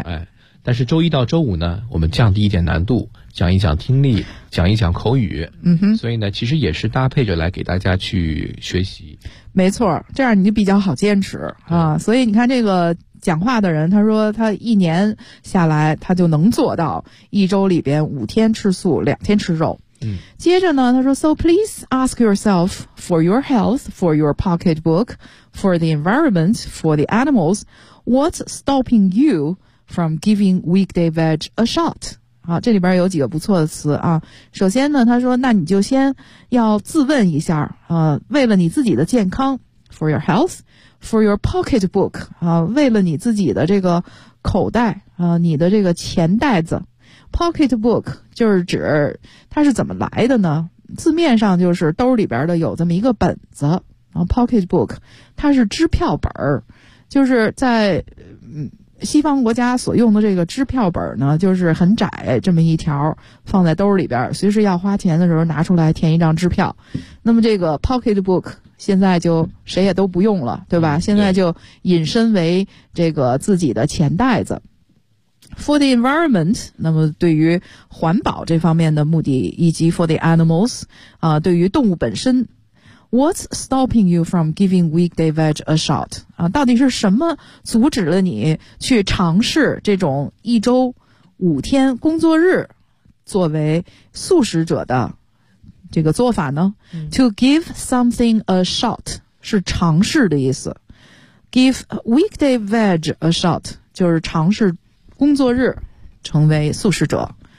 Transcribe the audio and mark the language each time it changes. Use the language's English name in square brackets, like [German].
[Chinese] 哎，但是周一到周五呢，我们降低一点难度，讲一讲听力，讲一讲口语。嗯哼，所以呢其实也是搭配着来给大家去学习。没错，这样你就比较好坚持啊。所以你看这个讲话的人，他说他一年下来他就能做到一周里边五天吃素，两天吃肉。嗯，接着呢他说 [English] So please ask yourself for your health, for your pocketbook, for the environment, for the animals, what's stopping you from giving weekday veg a shot? [Chinese] 啊，这里边有几个不错的词啊。首先呢，他说，那你就先要自问一下，为了你自己的健康 ， [English] for your health，for your pocketbook， [Chinese] 啊，为了你自己的这个口袋，啊，你的这个钱袋子 ，pocketbook 就是指它是怎么来的呢？字面上就是兜里边的有这么一个本子，然后 pocketbook 它是支票本儿，就是在西方国家所用的这个支票本呢，就是很窄这么一条，放在兜里边，随时要花钱的时候拿出来填一张支票。那么这个 pocketbook 现在就谁也都不用了，对吧？现在就引申为这个自己的钱袋子。 [English] For the environment， [Chinese] 那么对于环保这方面的目的，以及 [English] for the animals， [Chinese] 啊，对于动物本身。 [English] What's stopping you from giving weekday veg a shot？ [Chinese] 啊，到底是什么阻止了你去尝试这种一周五天工作日作为素食者的这个做法呢、嗯、 [English] ？To give something a shot [Chinese] 是尝试的意思。 [English] Give weekday veg a shot [Chinese] 就是尝试工作日成为素食者。